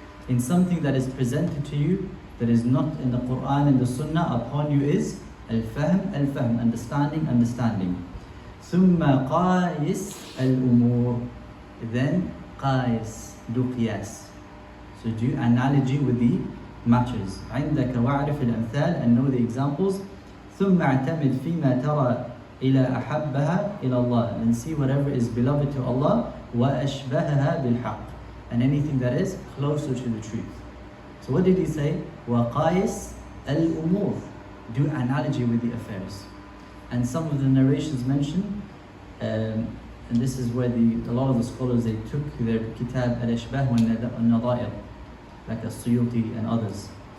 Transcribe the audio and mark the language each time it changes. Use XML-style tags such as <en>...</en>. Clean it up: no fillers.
<en>In something that is presented to you, that is not in the Qur'an and the Sunnah, upon you is al-fahm, al-fahm, understanding, understanding.</en> <ar>ثُمَّ قَايِسْ الْأُمُورِ,</ar> <en>then qais, do qiyas. So do analogy with the matters.</en> <ar>عندك وعرف الأمثال,</ar> <en>and know the examples.</en> <ar>ثم اعتمد فيما ترى إلى أحبها إلى الله,</ar> <en>and see whatever is beloved to Allah.</en> <ar>وأشبهها بالحق,</ar> <en>and anything that is closer to the truth. So what did he say?</en> <ar>وقايس الأمور,</ar> <en>do analogy with the affairs. And some of the narrations mention, and this is where a lot of the scholars, they took their kitab al-ashbah wal-nadair, like as-Suyuti and others.</en>